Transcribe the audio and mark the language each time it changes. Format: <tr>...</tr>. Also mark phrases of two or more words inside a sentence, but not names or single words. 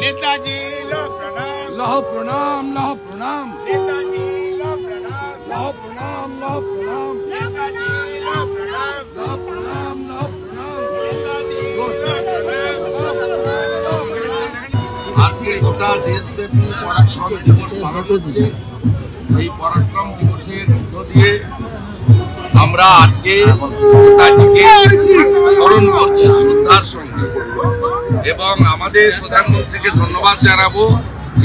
<hi>नेताजी लो प्रणाम, लहो प्रणाम, लहो प्रणाम, नेताजी लो प्रणाम, लहो प्रणाम, लहो प्रणाम, नेताजी लो प्रणाम, लहो प्रणाम, लहो प्रणाम, नेताजी लो प्रणाम।</hi> <bn>আজকে গোটা দেশব্যাপী পরাক্রম দিবস পালন হচ্ছে। সেই পরাক্রম দিবসের মধ্য দিয়ে আমরা আজকে নেতাজিকে স্মরণ করছি শ্রদ্ধার সঙ্গে এবং আমাদের প্রধানমন্ত্রীকে ধন্যবাদ জানাবো যে</bn>